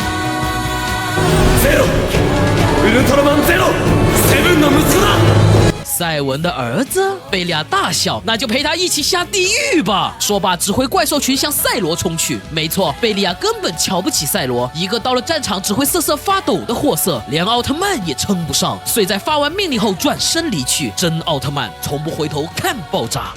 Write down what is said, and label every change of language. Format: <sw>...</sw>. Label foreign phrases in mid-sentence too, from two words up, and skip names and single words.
<ja>ゼロウルトラマンゼロセブンの息子だ。</ja> <zh>赛文的儿子？贝利亚大笑，那就陪他一起下地狱吧。说罢，指挥怪兽群向赛罗冲去。没错，贝利亚根本瞧不起赛罗，一个到了战场只会瑟瑟发抖的货色，连奥特曼也称不上。遂在发完命令后转身离去。真奥特曼从不回头看爆炸。</zh>